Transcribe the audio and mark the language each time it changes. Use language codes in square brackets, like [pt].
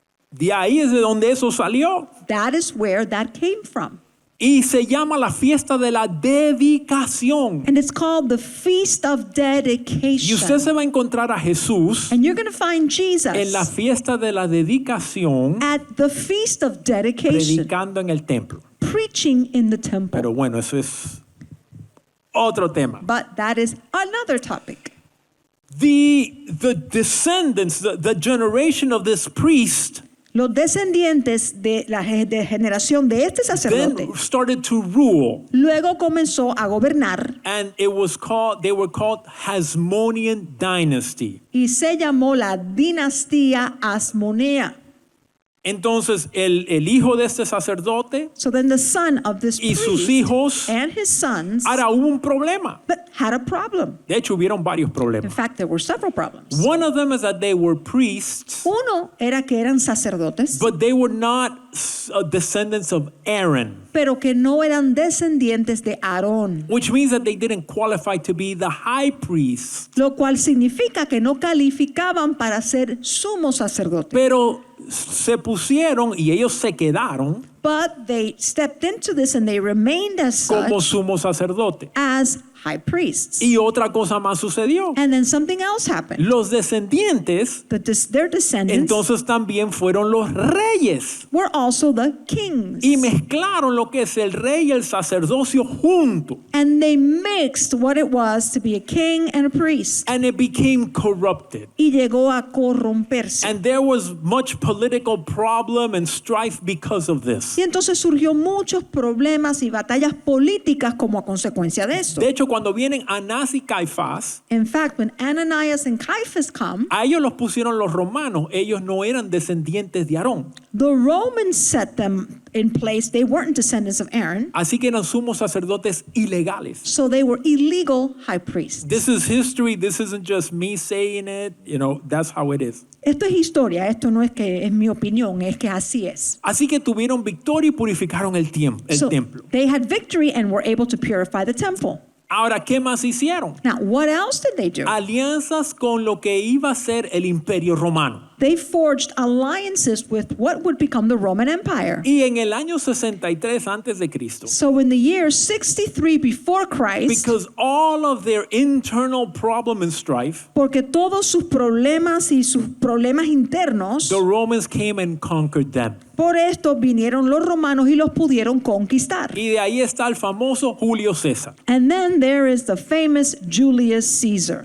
[es] De ahí es de donde eso salió. [en] That is where that came from. [es] Y se llama la fiesta de la dedicación. [en] And it's called the Feast of [es] Y usted [en] Dedication. [es] se va a encontrar a Jesús [en] And you're going to find Jesus [es] en la fiesta de la dedicación [en] at the Feast of Dedication, [es] predicando en el templo. [en] preaching in the temple. [es] Pero bueno, eso es otro tema. [en] But that is another topic. The descendants, the generation of this priest [es] Los descendientes de la de generación de este sacerdote [en] then started to rule, [es] luego comenzó a gobernar [en] and they were called Hasmonean dynasty. [es] y se llamó la dinastía Asmonea. Entonces el hijo de este sacerdote [en] So then the son of this [es] y sus [en] priest [es] hijos, [en] and his sons [es] ahora hubo un problema. [en] but had a problem. [es] De hecho, hubieron varios [en] In [es] problemas. [en] fact, there were several problems. One of them is that they were priests, [es] Uno era que eran sacerdotes, [en] but they were not descendants of Aaron, [es] pero que no eran descendientes de Aarón, [en] which means that they didn't qualify to be the high priest. [es] lo cual significa que no calificaban para ser sumo sacerdote. Pero se pusieron y ellos se quedaron [en] But they stepped into this and they remained as [es] como [en] such, [es] sumo sacerdote. [en] as high priests. [es] Y otra cosa más sucedió. [en] And then something else happened. [es] Los descendientes [en] Their descendants [es] entonces también fueron los reyes. [en] were also the kings. [es] Y mezclaron lo que es el rey y el sacerdocio junto. [en] And they mixed what it was to be a king and a priest. And it became corrupted. [es] Y llegó a corromperse. [en] And there was much political problem and strife because of this. [es] Y entonces surgió muchos problemas y batallas políticas como a consecuencia de esto. De hecho, cuando vienen Anás y Caifás, [en] In fact, when Ananias and Caiaphas come, [es] a ellos los pusieron los romanos. Ellos no eran descendientes de Aarón. [en] the Romans set them in place. They weren't descendants of Aaron, [es] Así que eran sumos sacerdotes ilegales. [en] so they were illegal high priests. This is history. This isn't just me saying it. That's how it is. [es] Esto es historia, esto no es que es mi opinión, es que así es. Así que tuvieron victoria y purificaron el [en] So [es] templo. [en] they had victory and were able to purify the temple. [es] Ahora, ¿qué más hicieron? [en] Now, what else did they do? [es] Alianzas con lo que iba a ser el imperio romano. [en] They forged alliances with what would become the Roman Empire. [es] Y en el año 63 antes de Cristo, [en] So in the year 63 before Christ, because all of their internal problem and strife, [es] porque todos sus problemas y sus problemas internos, [en] the Romans came and conquered them. [es] por esto vinieron los romanos y los pudieron conquistar. Y de ahí está el famoso Julio César. [en] And then there is the famous Julius Caesar.